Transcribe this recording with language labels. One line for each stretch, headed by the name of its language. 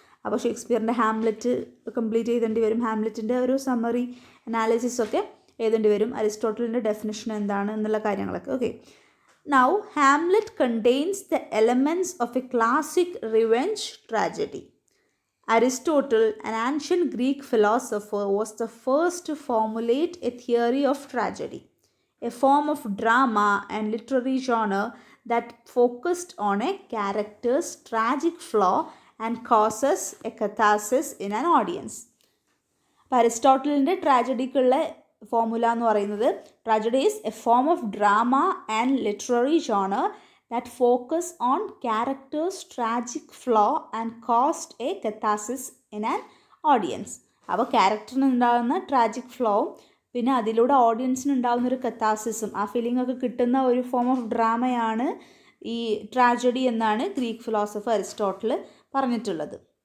Malayalam: അപ്പോൾ ഷേക്സ്പിയറിൻ്റെ Hamlet complete ചെയ്തേണ്ടി വരും, ഹാംലെറ്റിൻ്റെ ഒരു സമ്മറി അനാലിസിസ് ഒക്കെ എഴുതേണ്ടി വരും, അരിസ്റ്റോട്ടലിൻ്റെ ഡെഫിനിഷൻ എന്താണ് എന്നുള്ള കാര്യങ്ങളൊക്കെ.
English: Okay, now Hamlet contains the elements of a classic revenge tragedy. Aristotle, an ancient Greek philosopher, was the first to formulate a theory of tragedy, a form of drama and literary genre that focused on a character's tragic flaw and causes a catharsis in an audience.
Malayalam: അപ്പോൾ അരിസ്റ്റോട്ടലിൻ്റെ ട്രാജഡിക്കുള്ള formula എന്ന് പറയുന്നത്,
English: Tragedy is a form of drama and literary genre that focus on characters' tragic flaw and caused a catharsis in an audience.
Malayalam: അപ്പോൾ ക്യാരക്ടറിന് ഉണ്ടാകുന്ന tragic ഫ്ലോവും പിന്നെ അതിലൂടെ ഓഡിയൻസിന് ഉണ്ടാകുന്ന ഒരു കത്താസിസും, ആ ഫീലിംഗ് ഒക്കെ കിട്ടുന്ന ഒരു ഫോം ഓഫ് ഡ്രാമയാണ് ഈ ട്രാജഡി എന്നാണ് ഗ്രീക്ക് ഫിലോസഫർ അരിസ്റ്റോട്ടിൽ പറഞ്ഞിട്ടുള്ളത്.